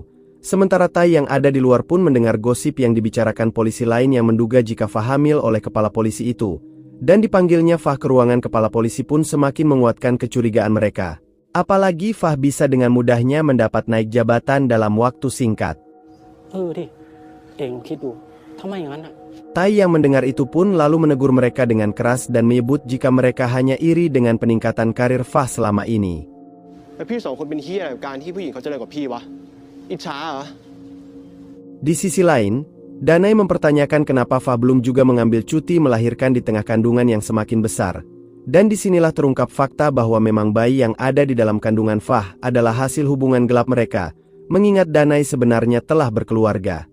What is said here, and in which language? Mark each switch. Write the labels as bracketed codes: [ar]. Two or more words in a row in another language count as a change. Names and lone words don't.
[id] Sementara Tai yang ada di luar pun mendengar gosip yang dibicarakan polisi lain yang menduga jika Fah hamil oleh kepala polisi itu. Dan dipanggilnya Fah ke ruangan kepala polisi pun semakin menguatkan kecurigaan mereka. Apalagi Fah bisa dengan mudahnya mendapat naik jabatan dalam waktu singkat. [th] ดิเองคิดดูทำไมอย่างนั้นอ่ะ [id] Tai yang mendengar itu pun lalu menegur mereka dengan keras dan menyebut jika mereka hanya iri dengan peningkatan karir Fah selama ini. [th] แล้วพี่สองคนเป็นเฮียอะไรกับการที่ผู้หญิงเขาเจริญกว่าพี่วะอิจฉาเหรอ [id] Di sisi lain, Danai mempertanyakan kenapa Fah belum juga mengambil cuti melahirkan di tengah kandungan yang semakin besar. Dan disinilah terungkap fakta bahwa memang bayi yang ada di dalam kandungan Fah adalah hasil hubungan gelap mereka, mengingat Danai sebenarnya telah berkeluarga.